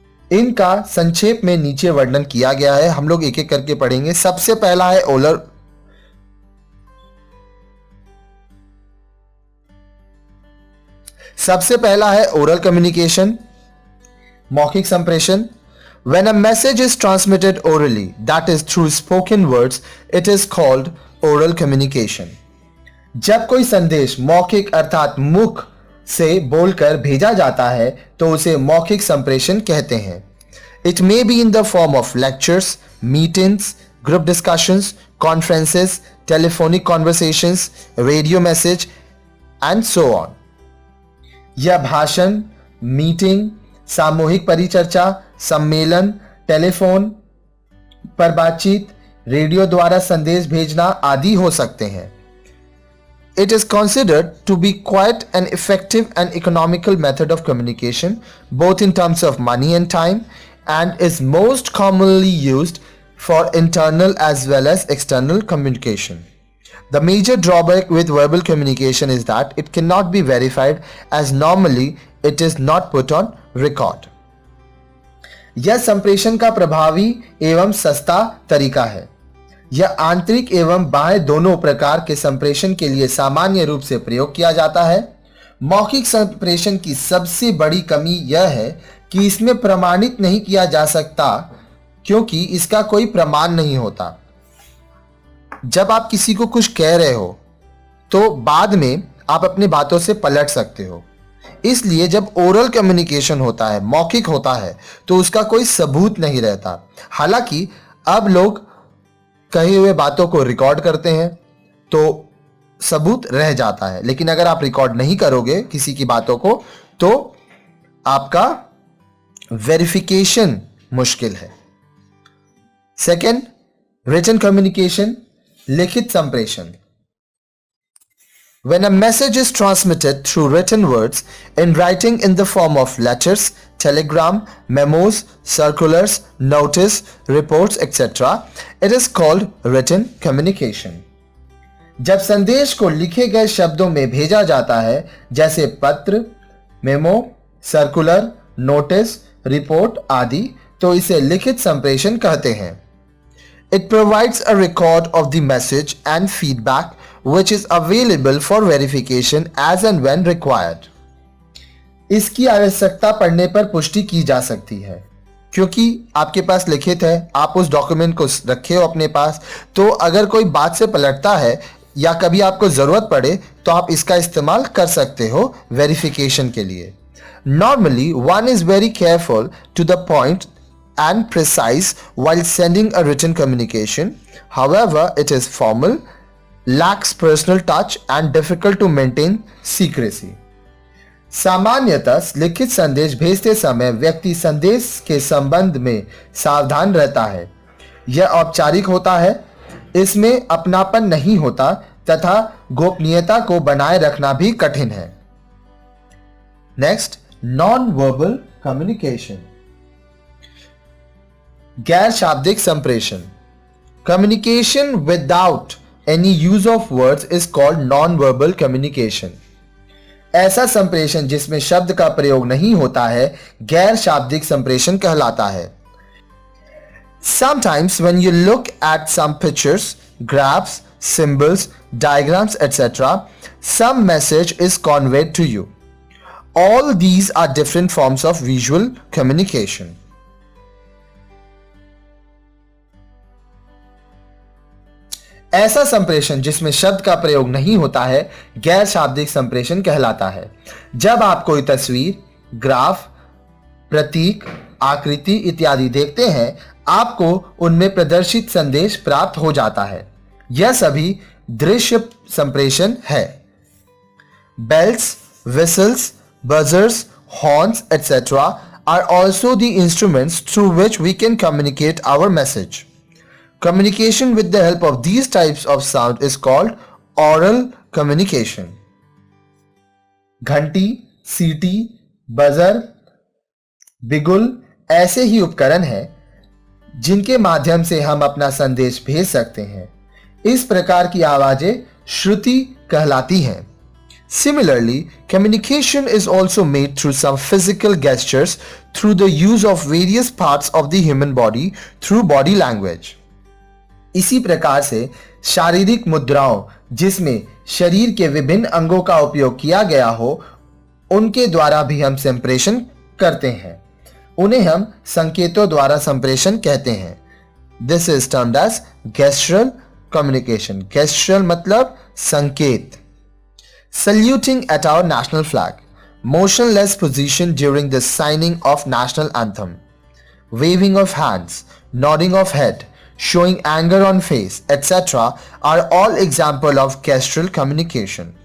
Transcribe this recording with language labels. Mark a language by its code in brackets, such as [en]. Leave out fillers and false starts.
[hi] इनका संक्षेप में नीचे वर्णन किया गया है, हम लोग एक एक करके पढ़ेंगे। सबसे पहला है ओरल। सबसे पहला है ओरल कम्युनिकेशन, मौखिक संप्रेषण। [en] When a message is transmitted orally, that is through spoken words, it is called oral communication. [hi] जब कोई संदेश मौखिक अर्थात मुख से बोलकर भेजा जाता है तो उसे मौखिक संप्रेषण कहते हैं। [en] It may be in the form of lectures, meetings, group discussions, conferences, telephonic conversations, radio message and so on. [hi] यह भाषण, मीटिंग, सामूहिक परिचर्चा, सम्मेलन, टेलीफोन पर बातचीत, रेडियो द्वारा संदेश भेजना आदि हो सकते हैं। [en] It is considered to be quite an effective and economical method of communication, both in terms of money and time, and is most commonly used for internal as well as external communication. The major drawback with verbal communication is that it cannot be verified, as normally it is not put on record. [hi] यह संप्रेषण का प्रभावी एवं सस्ता तरीका है। यह आंतरिक एवं बाह्य दोनों प्रकार के संप्रेषण के लिए सामान्य रूप से प्रयोग किया जाता है। मौखिक संप्रेषण की सबसे बड़ी कमी यह है कि इसमें प्रमाणित नहीं किया जा सकता, क्योंकि इसका कोई प्रमाण नहीं होता। जब आप किसी को कुछ कह रहे हो तो बाद में आप अपनी बातों से पलट सकते हो। इसलिए जब ओरल कम्युनिकेशन होता है, मौखिक होता है, तो उसका कोई सबूत नहीं रहता। हालांकि अब लोग कहे हुए बातों को रिकॉर्ड करते हैं तो सबूत रह जाता है, लेकिन अगर आप रिकॉर्ड नहीं करोगे किसी की बातों को तो आपका वेरिफिकेशन मुश्किल है। सेकंड, रिटन कम्युनिकेशन, लिखित संप्रेषण। [en] When a message is transmitted through written words in writing in the form of letters, telegram, memos, circulars, notice, reports, etc., it is called written communication. [hi] जब संदेश को लिखे गए शब्दों में भेजा जाता है, जैसे पत्र, मेमो, सर्कुलर, नोटिस, रिपोर्ट आदि, तो इसे लिखित संप्रेषण कहते हैं। [en] It provides a record of the message and feedback which is available for verification as and when required. [hi] इसकी आवश्यकता पड़ने पर पुष्टि की जा सकती है। क्योंकि आपके पास लिखित है, आप उस डॉक्यूमेंट को रखे हो अपने पास, तो अगर कोई बात से पलटता है या कभी आपको जरूरत पड़े तो आप इसका इस्तेमाल कर सकते हो वेरिफिकेशन के लिए। [en] Normally, one is very careful to the point and precise while sending a written communication. However, it is formal, lacks personal touch and difficult to maintain secrecy. [hi] सामान्यतः लिखित संदेश भेजते समय व्यक्ति संदेश के संबंध में सावधान रहता है। यह औपचारिक होता है, इसमें अपनापन नहीं होता तथा गोपनीयता को बनाए रखना भी कठिन है। नेक्स्ट, नॉन वर्बल कम्युनिकेशन, गैर शाब्दिक संप्रेषण। [en] Communication without any use of words is called non-verbal communication. [hi] ऐसा संप्रेषण जिसमें शब्द का प्रयोग नहीं होता है गैर शाब्दिक संप्रेषण कहलाता है। [en] Sometimes when you look at some pictures, graphs, symbols, diagrams, etc., some message is conveyed to you. All these are different forms of visual communication. [hi] ऐसा संप्रेषण जिसमें शब्द का प्रयोग नहीं होता है गैर शाब्दिक संप्रेषण कहलाता है। जब आप कोई तस्वीर, ग्राफ, प्रतीक, आकृति इत्यादि देखते हैं, आपको उनमें प्रदर्शित संदेश प्राप्त हो जाता है। यह सभी दृश्य संप्रेषण है। [en] Bells, whistles, buzzers, horns, etc. are also the instruments through which we can communicate our message. Communication with the help of these types of sound is called oral communication. [hi] घंटी, सीटी, बजर, बिगुल ऐसे ही उपकरण हैं जिनके माध्यम से हम अपना संदेश भेज सकते हैं। इस प्रकार की आवाजें श्रुति कहलाती हैं। [en] Similarly, communication is also made through some physical gestures through the use of various parts of the human body through body language. [hi] इसी प्रकार से शारीरिक मुद्राओं जिसमें शरीर के विभिन्न अंगों का उपयोग किया गया हो, उनके द्वारा भी हम संप्रेषण करते हैं। उन्हें हम संकेतों द्वारा संप्रेषण कहते हैं। [en] This is termed as gestural communication. [hi] Gestural मतलब संकेत। [en] Saluting at our national flag, motionless position during the signing of national anthem, waving of hands, nodding of head, showing anger on face, etc. are all examples of gestural communication.